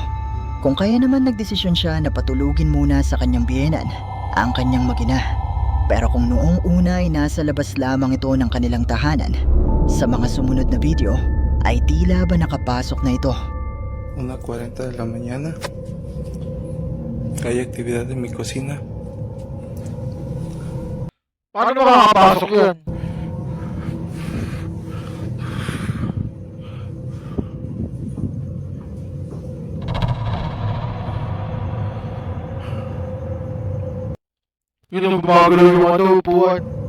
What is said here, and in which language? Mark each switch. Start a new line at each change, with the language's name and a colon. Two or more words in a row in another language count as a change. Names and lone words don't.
Filipino: Kung kaya naman nagdesisyon siya na patulugin muna sa kanyang biyenan ang kanyang magina. Pero kung noong una ay nasa labas lamang ito ng kanilang tahanan, sa mga sumunod na video ay tila ba nakapasok na ito.
Spanish: 1:40 de la mañana. Hay actividad en mi cocina.
Filipino: Paano makakapasok yan? Yun ang gumagalaw yung ano, upuan.